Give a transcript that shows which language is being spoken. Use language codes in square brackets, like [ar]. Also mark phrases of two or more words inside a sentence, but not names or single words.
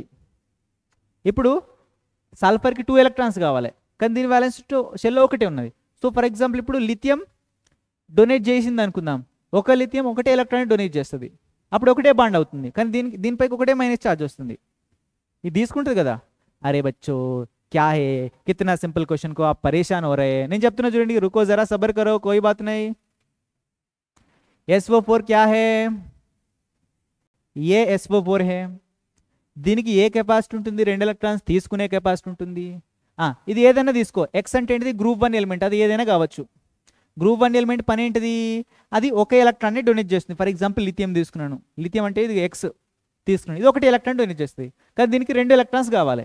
[te] ఇప్పుడు సల్ఫర్కి 2 ఎలక్ట్రాన్స్ కావాలి, కానీ దీని [en] valence shell [te] 1 ఉన్నది. [en] so for example [te] ఇప్పుడు లిథియం డొనేట్ చేసింది అనుకుందాం, ఒక లిథియం 1 ఎలక్ట్రాన్ డొనేట్ చేస్తుంది, అప్పుడు 1 బాండ్ అవుతుంది, కానీ దీనిపైకి 1 [en] minus charge [te] వస్తుంది. ఇది తీసుకుంటుంది కదా. [hi] अरे बच्चो क्या है, कितना [en] simple question [hi] को आप परेशान हो रहे हैं. [te] నేను చెప్తున్నా చూడండి, [hi] रुको जरा सब्र करो, कोई बात नहीं. SO4 क्या है, ये SO4 है. [te] దీనికి ఏ కెపాసిటీ ఉంటుంది, 2 ఎలక్ట్రాన్స్ తీసుకునే కెపాసిటీ ఉంటుంది. ఇది ఏదైనా తీసుకో, ఎక్స్ అంటే ఏంటిది [en] group 1 element, [te] అది ఏదైనా కావచ్చు. [en] group 1 element [te] పని ఏంటిది, అది ఒక ఎలక్ట్రాన్ని డొనేట్ చేస్తుంది. [en] for example [te] లిథియం తీసుకున్నాను, లిథియం అంటే ఇది ఎక్స్ తీసుకున్నాను, ఇది 1 ఎలక్ట్రాన్ డొనేట్ చేస్తుంది, కానీ దీనికి 2 ఎలక్ట్రాన్స్ కావాలి.